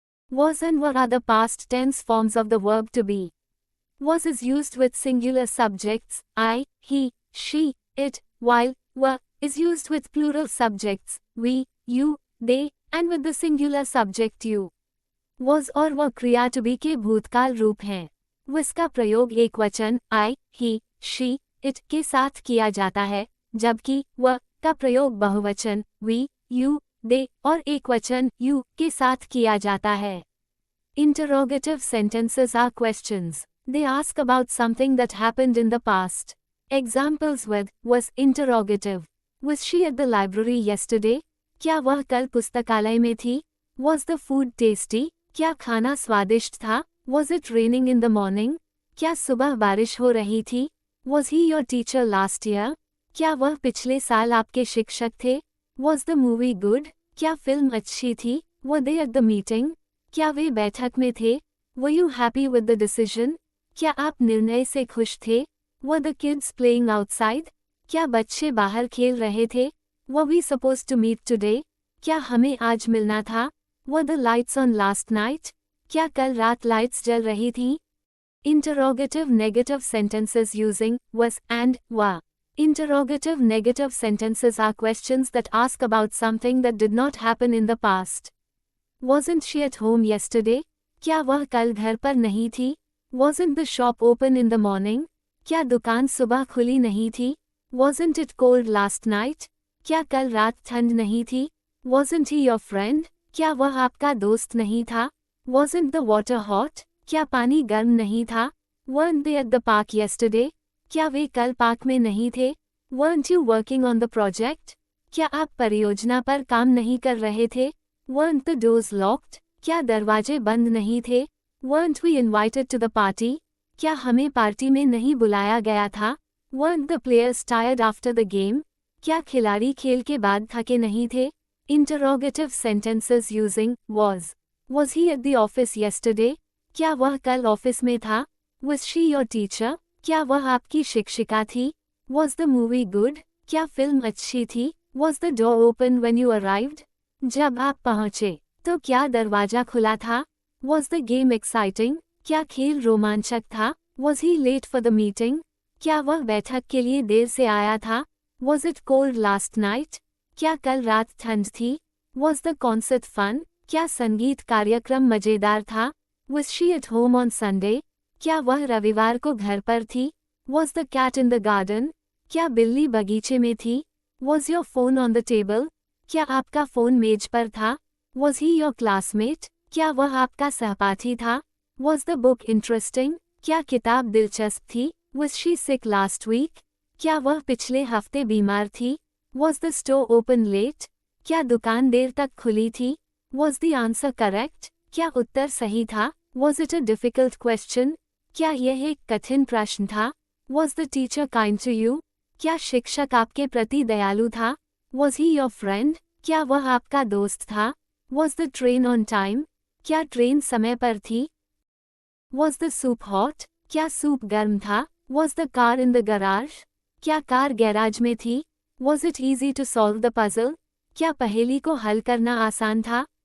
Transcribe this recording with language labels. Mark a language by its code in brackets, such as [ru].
[en] Was and were are the past tense forms of the verb to be. Was is used with singular subjects, I, he, she, it, while were is used with plural subjects, we, you, they, and with the singular subject you. [hi] Was और वह क्रिया to be के भूतकाल रूप हैं. was का प्रयोग एक वचन I, he, she, it के साथ किया जाता है, जबकि वह का प्रयोग बहुवचन we, you, they और एक वचन you के साथ किया जाता है. [en] Interrogative sentences are questions. They ask about something that happened in the past. Examples with was interrogative. Was she at the library yesterday? [hi] क्या वह कल पुस्तकालय में थी? [en] Was the food tasty? [hi] क्या खाना स्वादिष्ट था? [en] Was it raining in the morning? [hi] क्या सुबह बारिश हो रही थी? [en] Was he your teacher last year? [hi] क्या वह पिछले साल आपके शिक्षक थे? [en] Was the movie good? [hi] क्या फिल्म अच्छी थी? [en] Were they at the meeting? [hi] क्या वे बैठक में थे? [en] Were you happy with the decision? [hi] क्या आप निर्णय से खुश थे? [en] Were the kids playing outside? [hi] क्या बच्चे बाहर खेल रहे थे? [en] Were we supposed to meet today? [hi] क्या हमें आज मिलना था? [en] Were the lights on last night? [hi] क्या कल रात लाइट्स जल रही थीं? [en] Interrogative negative sentences using was and were. Interrogative negative sentences are questions that ask about something that did not happen in the past. Wasn't she at home yesterday? [hi] क्या वह कल घर पर नहीं थी? [en] Wasn't the shop open in the morning? [hi] क्या दुकान सुबह खुली नहीं थी? [en] Wasn't it cold last night? [hi] क्या कल रात ठंड नहीं थी? [en] Wasn't he your friend? [hi] क्या वह आपका दोस्त नहीं था? [en] Wasn't the water hot? [hi] क्या पानी गर्म नहीं था? [en] Weren't they at the park yesterday? [hi] क्या वे कल पार्क में नहीं थे? [en] Weren't you working on the project? [hi] क्या आप परियोजना पर काम नहीं कर रहे थे? [en] Weren't the doors locked? [hi] क्या दरवाजे बंद नहीं थे? [en] Weren't we invited to the party? [hi] क्या हमें पार्टी में नहीं बुलाया गया था? [en] Weren't the players tired after the game? [hi] क्या खिलाड़ी खेल के बाद थके नहीं थे? [en] Interrogative sentences using was. Was he at the office yesterday? [hi] क्या वह कल ऑफिस में था? [en] Was she your teacher? [hi] क्या वह आपकी शिक्षिका थी? [en] Was the movie good? [hi] क्या फिल्म अच्छी थी? [en] Was the door open when you arrived? [hi] जब आप पहुंचे, तो क्या दरवाजा खुला था? [en] Was the game exciting? [hi] क्या खेल रोमांचक था? [en] Was he late for the meeting? [hi] क्या वह बैठक के लिए देर से आया था? [en] Was it cold last night? [hi] क्या कल रात ठंड थी? [en] Was the concert fun? [hi] क्या संगीत कार्यक्रम मजेदार था? [en] Was she at home on Sunday? [hi] क्या वह रविवार को घर पर थी? [en] Was the cat in the garden? [hi] क्या बिल्ली बगीचे में थी? [en] Was your phone on the table? [hi] क्या आपका फ़ोन मेज पर था? [en] Was he your classmate? [hi] क्या वह आपका सहपाठी था? [en] Was the book interesting? [hi] क्या किताब दिलचस्प थी? [en] Was she sick last week? [hi] क्या वह पिछले हफ्ते बीमार थी? [en] Was the store open late? [hi] क्या दुकान देर तक खुली थी? [en] Was the answer correct? [hi] क्या उत्तर सही था? [en] Was it a difficult question? [hi] क्या यह एक कठिन प्रश्न था? [en] Was the teacher kind to you? [hi] क्या शिक्षक आपके प्रति दयालु था? [en] Was he your friend? [hi] क्या वह आपका दोस्त था? [en] Was the train on time? [hi] क्या ट्रेन समय पर थी? [en] Was the soup hot? [hi] क्या सूप गर्म था? [en] Was the car in the garage? [hi] क्या कार गैराज में थी? [en] Was it easy to solve the puzzle? [hi] क्या पहेली को हल करना आसान था?